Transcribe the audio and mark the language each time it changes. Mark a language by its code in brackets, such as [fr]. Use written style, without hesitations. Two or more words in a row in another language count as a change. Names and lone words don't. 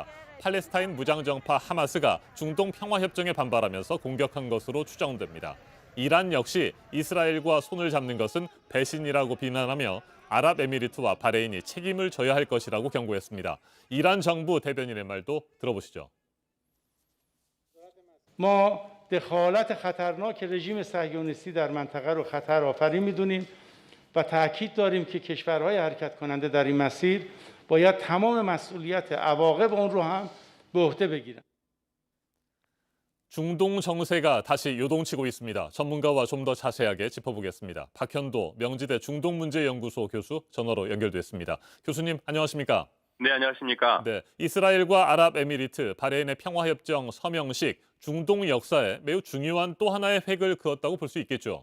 [ko] 팔레스타인 무장정파 하마스가 중동 평화협정에 반발하면서 공격한 것으로 추정됩니다. 이란 역시 이스라엘과 손을 잡는 것은 배신이라고 비난하며 아랍에미리트와 바레인이 책임을 져야 할 것이라고 경고했습니다. 이란 정부 대변인의 말도 들어보시죠. [fa] دخالت خطرناک رژیم صهیونیستی در منطقه رو خطر آفرین می‌دونیم و تاکید داریم که کشورهای حرکت کننده در این مسیر باید تمام مسئولیت عواقب اون رو هم به عهده بگیرن. [ko] 중동 정세가 다시 요동치고 있습니다. 전문가와 좀 더 자세하게 짚어보겠습니다. 박현도 명지대 중동문제연구소 교수 전화로 연결됐습니다. 교수님 안녕하십니까? 네, 안녕하십니까? 네, 이스라엘과 아랍에미리트, 바레인의 평화협정 서명식, 중동 역사에 매우 중요한 또 하나의 획을 그었다고 볼 수 있겠죠?